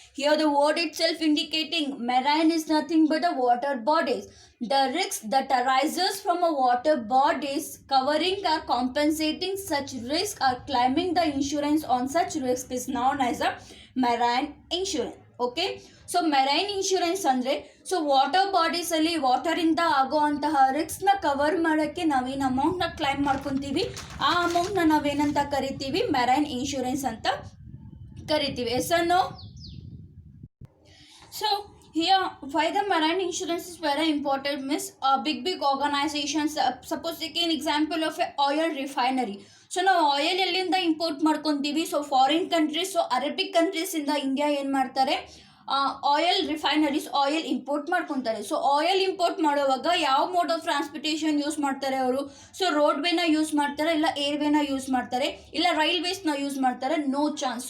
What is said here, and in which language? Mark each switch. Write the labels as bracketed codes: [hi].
[en] Here the word itself indicating marine is nothing but a water bodies. The risks that arises from a water bodies covering or compensating such risk or claiming the insurance on such risk is known as a marine insurance. [kn] Okay, so marine insurance ಅಂದರೆ so water ಬಾಡೀಸಲ್ಲಿ ವಾಟರಿಂದ ಆಗೋವಂತಹ ರಿಸ್ಕ್ನ cover ಮಾಡೋಕ್ಕೆ ನಾವೇನು ಅಮೌಂಟ್ನ claim ಮಾಡ್ಕೊತೀವಿ, ಆ ಅಮೌಂಟ್ನ ನಾವೇನಂತ ಕರಿತೀವಿ? Marine insurance ಅಂತ ಕರಿತೀವಿ. [en] Yes or no? So here why the marine insurance is very important means big organizations, suppose take an example of a oil refinery. [kn] So ನಾವು ಆಯಿಲ್ ಎಲ್ಲಿಂದ ಇಂಪೋರ್ಟ್ ಮಾಡ್ಕೊತೀವಿ? So foreign countries, so Arabic ಕಂಟ್ರೀಸಿಂದ India ಏನು ಮಾಡ್ತಾರೆ, oil refineries oil import ಮಾಡ್ಕೊತಾರೆ. So oil import ಮಾಡುವಾಗ ಯಾವ mode of transportation use ಮಾಡ್ತಾರೆ ಅವರು? ಸೊ ರೋಡ್ವೇನ ಯೂಸ್ ಮಾಡ್ತಾರೆ, ಇಲ್ಲ ಏರ್ವೇನ ಯೂಸ್ ಮಾಡ್ತಾರೆ, ಇಲ್ಲ ರೈಲ್ವೇಸ್ನ ಯೂಸ್ ಮಾಡ್ತಾರೆ? [en] No chance.